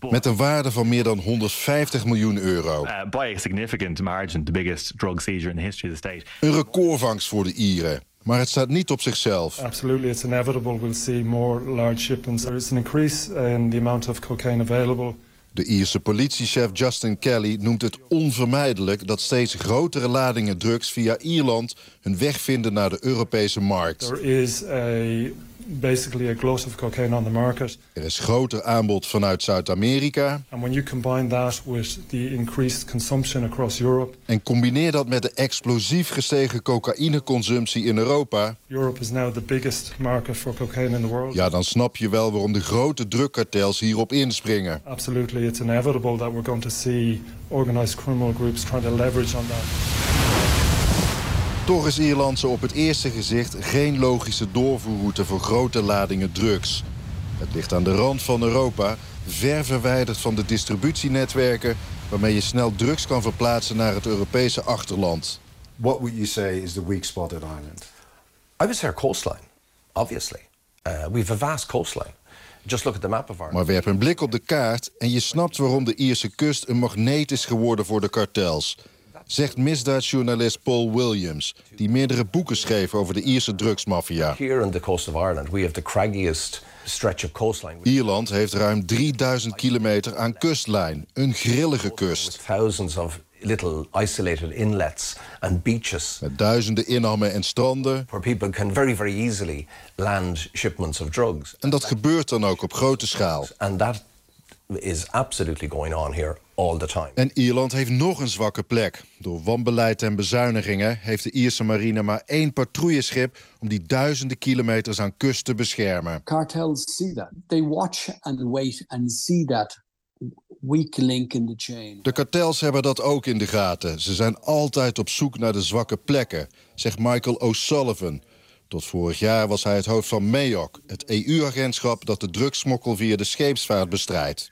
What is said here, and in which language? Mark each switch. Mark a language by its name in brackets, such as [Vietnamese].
[Dutch] Met een waarde van meer dan 150 miljoen euro. [English] By a significant margin, the biggest drug seizure in the history of the state. [Dutch] Een recordvangst voor de Ieren. Maar het staat niet op zichzelf. [English] Absolutely, it's inevitable. We'll see more large shipments. There is an increase in the amount of cocaine available. [Dutch] De Ierse politiechef Justin Kelly noemt het onvermijdelijk dat steeds grotere ladingen drugs via Ierland hun weg vinden naar de Europese markt. [English] There is a basically a glut of cocaine on the market. [Dutch] Er is groter aanbod vanuit Zuid-Amerika. [English] And when you combine that with the increased consumption across Europe. [Dutch] En combineer dat met de explosief gestegen cocaïneconsumptie in Europa. [English] Europe is now the biggest market for cocaine in the world. [Dutch] Ja, dan snap je wel waarom de grote drugkartels hierop inspringen. [English] Absolutely, it's inevitable that we're going to see organized criminal groups trying to leverage on that. [Dutch] Toch is Ierland zo op het eerste gezicht geen logische doorvoerroute voor grote ladingen drugs. Het ligt aan de rand van Europa, ver verwijderd van de distributienetwerken waarmee je snel drugs kan verplaatsen naar het Europese achterland. [English] What would you say is the weak spot in Ireland? I would say our coastline, obviously. We have a vast coastline. Just look at the map of our... [Dutch] Maar werp een blik op de kaart en je snapt waarom de Ierse kust een magneet is geworden voor de kartels. Zegt misdaadjournalist Paul Williams, die meerdere boeken schreef over de Ierse drugsmafia. [English] Here on the coast of Ireland, we have the craggiest stretch of coastline. [Dutch] Ierland heeft ruim 3000 kilometer aan kustlijn, een grillige kust. [English] With thousands of little isolated inlets and beaches. [Dutch] Met duizenden innammen en stranden. [English] Where people can very, very easily land shipments of drugs. [Dutch] En dat gebeurt dan ook op grote schaal. [English] And that is absolutely going on here. All the time. [Dutch] En Ierland heeft nog een zwakke plek. Door wanbeleid en bezuinigingen heeft de Ierse marine maar één patrouilleschip om die duizenden kilometers aan kust te beschermen. [English] Cartels see that. They watch and wait and see that weak link in the chain. [Dutch] De kartels hebben dat ook in de gaten. Ze zijn altijd op zoek naar de zwakke plekken, zegt Michael O'Sullivan. Tot vorig jaar was hij het hoofd van MAOC, het EU-agentschap dat de drugsmokkel via de scheepsvaart bestrijdt.